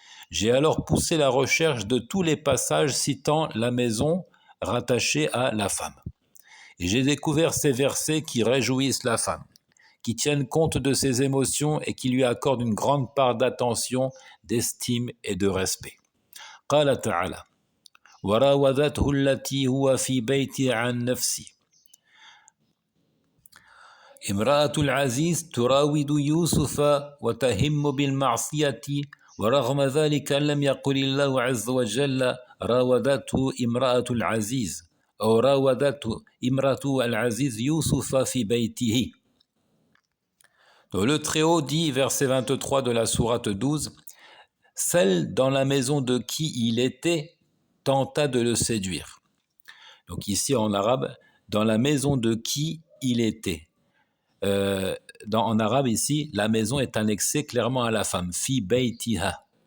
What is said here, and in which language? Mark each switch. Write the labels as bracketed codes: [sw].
[fr] J'ai alors poussé la recherche de tous les passages citant la maison rattachée à la femme. Et j'ai découvert ces versets qui réjouissent la femme, qui tiennent compte de ses émotions et qui lui accordent une grande part d'attention, d'estime et de respect. [ar] قال تعالى وراودته التي هو في بيتي عن نفسي امرأة العزيز تراود يوسف وتهم بالمعصية ورغم ذلك لم يقل الله عز وجل راودته امرأة العزيز أو راودته امرأة العزيز يوسف في بيته. [fr] Donc, le Très-Haut dit, verset 23 de la sourate 12, « Celle dans la maison de qui il était tenta de le séduire. » Donc ici en arabe, dans la maison de qui il était. En arabe ici, la maison est annexée clairement à la femme, [ar] fi baytiha.